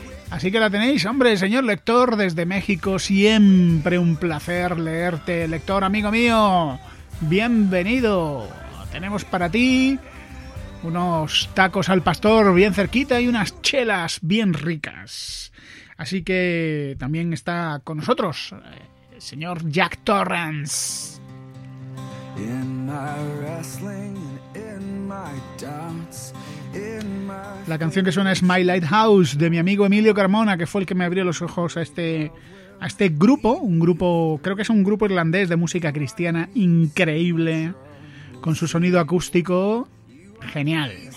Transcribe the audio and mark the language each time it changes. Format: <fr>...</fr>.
<es>Así que la tenéis, hombre, señor lector desde México, siempre un placer leerte, lector amigo mío, bienvenido. Tenemos para ti unos tacos al pastor bien cerquita y unas chelas bien ricas. Así que también está con nosotros el señor Jack Torrance.</es> <en>In my wrestling, in my doubts.</en> <es>La canción que suena es My Lighthouse, de mi amigo Emilio Carmona, que fue el que me abrió los ojos a este grupo, un grupo, creo que es un grupo irlandés de música cristiana increíble, con su sonido acústico genial.</es>